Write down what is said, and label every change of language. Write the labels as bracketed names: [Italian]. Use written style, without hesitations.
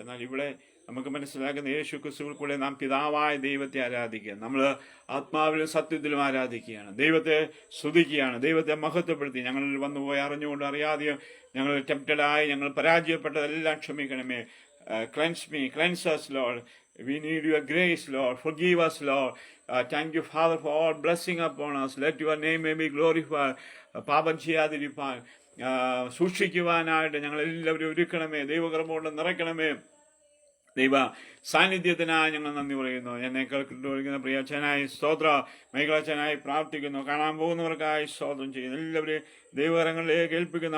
[Malayalam] എന്നാൽ ഇവിടെ നമുക്ക് മനസ്സിലാക്കുന്ന യേശു ക്രിസ്തുവിൽ കൂടെ നാം പിതാവായ ദൈവത്തെ ആരാധിക്കുക. നമ്മൾ ആത്മാവിലും സത്യത്തിലും ആരാധിക്കുകയാണ്. ദൈവത്തെ സ്തുതിക്കുകയാണ്. ദൈവത്തെ മഹത്വപ്പെടുത്തി ഞങ്ങളിൽ വന്നുപോയി അറിഞ്ഞുകൊണ്ട് അറിയാതെയും ഞങ്ങൾ ടെംപ്റ്റഡായി ഞങ്ങൾ പരാജയപ്പെട്ടതെല്ലാം ക്ഷമിക്കണമേ. [English] Cleanse us, Lord. We need your grace, Lord. Forgive us, Lord. Thank you, Father, for all blessing upon us. Let your name may be glorified. [Malayalam] പാപം ചെയ്യാതിരിപ്പാൻ സൂക്ഷിക്കുവാനായിട്ട് ഞങ്ങളെല്ലാവരും ഒരുക്കണമേ. ദൈവകർമ്മ കൊണ്ട് നിറയ്ക്കണമേ. ദൈവ സാന്നിധ്യത്തിനായി ഞങ്ങൾ നന്ദി പറയുന്നു. എന്നെ കേൾക്കുന്ന പ്രിയ അച്ഛനായി സ്തോത്ര, മേഖലാച്ഛനായി പ്രാർത്ഥിക്കുന്നു. കാണാൻ പോകുന്നവർക്കായി സ്തോത്രം ചെയ്യുന്നു. എല്ലാവരെയും ദൈവകരങ്ങളിലേക്ക് ഏൽപ്പിക്കുന്നു.